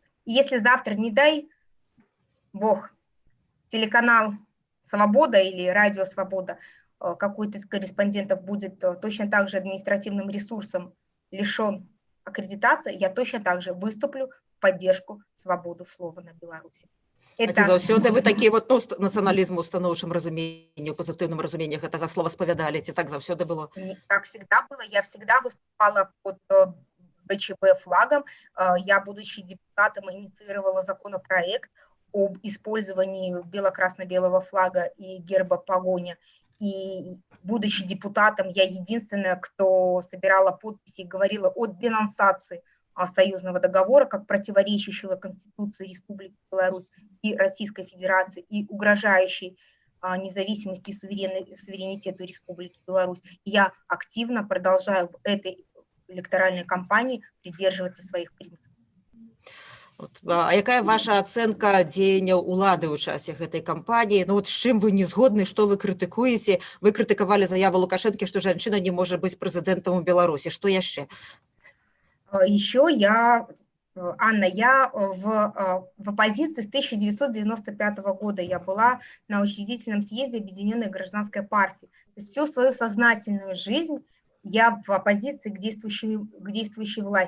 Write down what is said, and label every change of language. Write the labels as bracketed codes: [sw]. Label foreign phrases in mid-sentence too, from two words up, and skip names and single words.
[ru] И если завтра, не дай бог, телеканал «Свобода» или радио «Свобода», какой-то из корреспондентов будет точно так же административным ресурсом лишен аккредитации, я точно так же выступлю в поддержку свободу слова на Беларуси. [be] Это заўсёды вы такі вот нацыяналізм у станоўчым разуменні, у пазітыўным разуменні гэтага слова спавядалі, ці так заўсёды было? [ru] Так всегда было. Я всегда выступала под БЧБ флагом. Я, будучи депутатом, инициировала законопроект об использовании бело-красно-белого флага и герба погоня. И, будучи депутатом, я единственная, кто собирала подписи и говорила о денонсации союзного договора, как противоречащего Конституции Республики Беларусь и Российской Федерации и угрожающей независимости и суверенитету Республики Беларусь. Я активно продолжаю в этой электоральной кампании придерживаться своих принципов. [be] А якая ваша ацэнка дзеянняў улады ў часе гэтай кампаніі? Ну, з чым вы не згодны, што вы крытыкуеце? Вы крытыкавалі заяву Лукашэнкі, што жанчына не можа быць прэзідэнтам у Беларусі. Што яшчэ? [ru] Еще Анна, я в оппозиции с 1995 года. Я была на учредительном съезде Объединенной гражданской партии. То есть всю свою сознательную жизнь я в оппозиции к действующей власти.